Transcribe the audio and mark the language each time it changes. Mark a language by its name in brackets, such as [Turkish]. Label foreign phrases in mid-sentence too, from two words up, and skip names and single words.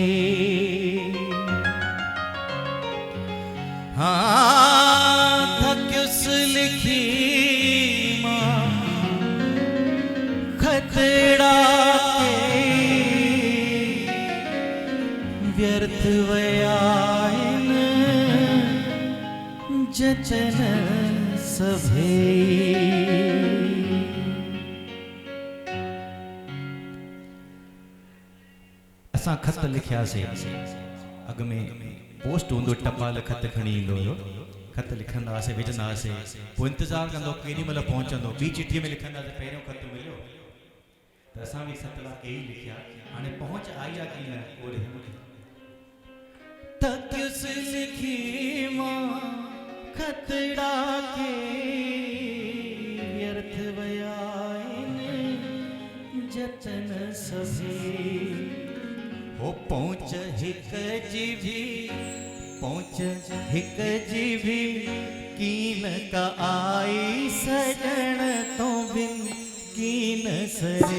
[Sindhi] हाँ थक्युस लिखी खतड़ा के व्यर्थ वयाइन जतन सभे। असां खत लिखियासीं, अॻ में पोस्ट हूंदो, टपाल खत खणी ईंदो हुयो, खत लिखंदा हुआसीं, विझंदा हुआसीं, पोइ इंतज़ारु कंदो केॾी महिल पहुचंदो, ॿी चिठीअ में लिखंदासीं, पहिरियों खत मिलियो त असां बि खत ला के ई लिखिया, हाणे पहुच आई आहे की न ओड़े। थक्युस लिखी मां खतड़ा के व्यर्थ वयाइन जतन सभे। हो पहुंच हिक जी भी, पहुंच हिक जी भी कीन का आई सजण तो बिन कीन सरे।